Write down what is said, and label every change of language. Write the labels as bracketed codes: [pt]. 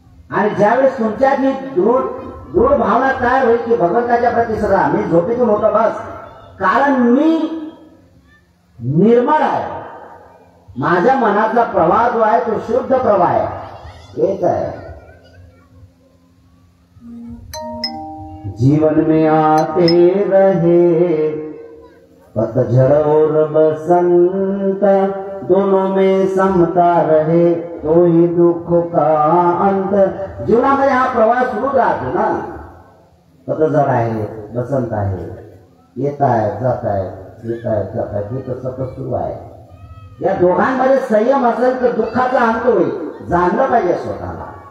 [mr] आणि ज्यावेळेस तुमच्यात ही दृढ भावना तयार होईल की भगवंताच्या प्रती सदा मी झोपेतून होतो बस, कारण मी निर्मळ आहे, माझ्या मनाचा प्रवाह जो आहे तो शुद्ध प्रवाह आहे, हेच आहे. [hi] जीवन में आते रहे पतझड़ और बसंत, दोनों में समता रहे तो ही दुख का अंत. [mr] जीवनामध्ये हा प्रवास सुरू राहतो ना. पतझड आहे, बसंत आहे, येत आहे जात आहे, येत आहे जात आहे, हे तर सतत सुरू आहे. या दोघांमध्ये संयम असेल तर दुःखाचा अंत होईल. जाणलं पाहिजे स्वतःला.